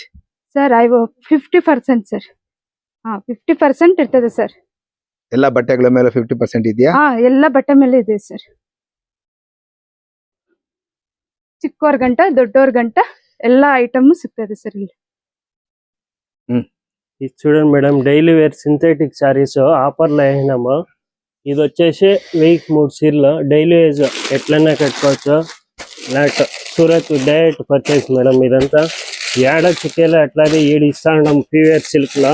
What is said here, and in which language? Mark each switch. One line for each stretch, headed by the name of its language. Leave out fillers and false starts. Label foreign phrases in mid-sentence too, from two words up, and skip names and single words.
Kannada: ಸರ್ 50% ಸರ್. 50% ಇರ್ತದೆ ಸರ್. ಎಲ್ಲ ಬಟ್ಟೆಗಳ ಮೇಲೆ 50% ಇದೆಯಾ? ಎಲ್ಲ ಬಟ್ಟೆ ಮೇಲೆ ಇದೆ ಸರ್. ಚಿಕ್ಕವ್ರ ಗಂಟ ದೊಡ್ಡವ್ರ ಗಂಟ ಎಲ್ಲ ಐಟಮ್ ಸಿಗ್ತದೆ ಸರ್ ಇಲ್ಲಿ.
Telugu: ఇది చూడండి మేడం,
English: daily wear synthetic sarees offerlo
Telugu: వేసినాము. ఇది వచ్చేసి 1003 చీరలు
English: daily wage
Telugu: ఎట్లన్నా కట్టుకోవచ్చు. ఇలాంటి సూరత్
English: direct purchase madam.
Telugu: ఇదంతా ఏడ చిక్కేలో అట్లాగే ఈడు ఇస్తా ఉన్నాం
English: pure silk
Telugu: లో.